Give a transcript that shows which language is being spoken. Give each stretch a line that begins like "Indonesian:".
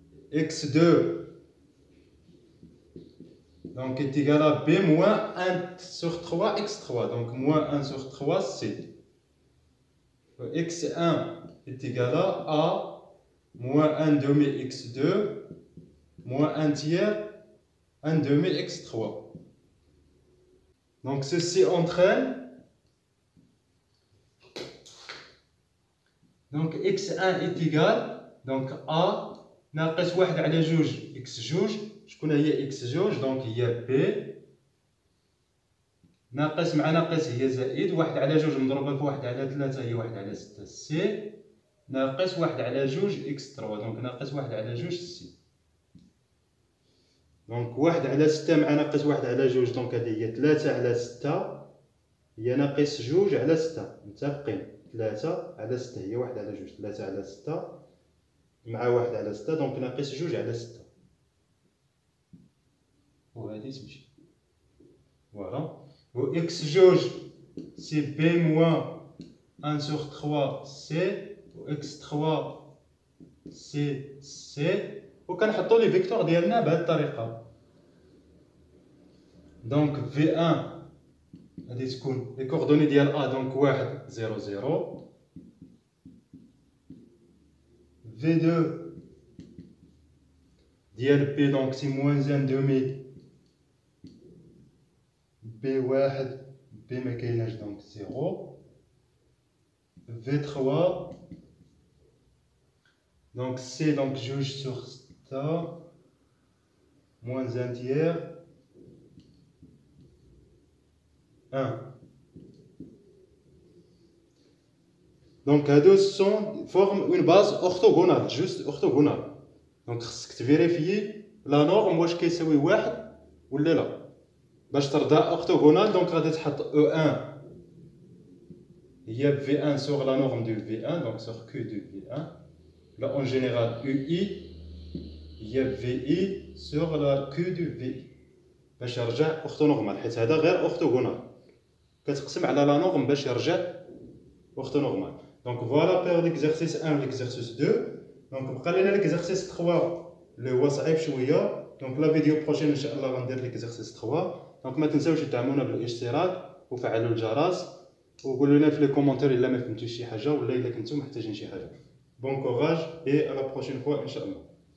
French: x2 donc est égal à B moins 1 sur 3 x3, donc moins 1 sur 3 C. x1 est égal à A moins 1 demi x2 moins 1 tiers 1 demi x3. Donc ceci entraîne, donc x1 est égal, donc A
Arabic: ناقص 1 على 2 x2 شكون هي x2 donc هي B ناقص مع ناقص هي زائد 1 على 2 مضروبة في 1 على 3 هي 1 على 6 C ناقص 1 على 2 x3 دونك ناقص 1 على 2 c. دونك 1 على 6 مع ناقص 1 على 2 دونك هذه هي 3 على 6 هي ناقص 2 على 6 متفقين. 3 على 6 هي 1 على 2 3 على 6 مع 1 على 6 دونك ناقص 2 على 6 وهذه تمشي. فوالا و x2 سي b
French: moins 1 sur 3 c
Arabic: x3 c وكنحطوا لي فيكتور ديالنا بهذه الطريقه. دونك v1 غادي تكون لي كوردوني ديال a دونك 1 0 0
French: v2 ديال b دونك سي moins 1 demi b1 b
Arabic: ما كايناش
French: دونك 0 v3 donc C donc juge sur ça moins 1 tiers 1. Donc à deux forment une base orthogonale, juste orthogonale.
Arabic: Donc خصك تفيريفيي لا نورم واش كيساوي 1 ولا لا باش ترضى orthogonale.
French: donc غادي تحط E1 هي V1 sur la norme de V1 donc sur Q de V1.
Arabic: Là en général UI هي VI sur la Q de VI باش يرجع orthonormal حيت هذا غير orthogonal كتقسم على لا نورم باش يرجع orthonormal.
French: Donc voilà pour l'exercice 1 et l'exercice 2.
Arabic: Donc بقى لنا l'exercice 3 اللي هو صعيب شويه.
French: Donc la vidéo prochaine
Arabic: ان شاء الله غندير
French: l'exercice 3.
Arabic: Donc ما تنساوش تدعمونا بالاشتراك وفعلوا الجرس وقولوا لنا في لي كومونتير الا ما فهمتوش شي حاجه ولا الا كنتو محتاجين شي حاجه.
French: Bon courage et à la prochaine fois,
Arabic: Inch'Allah.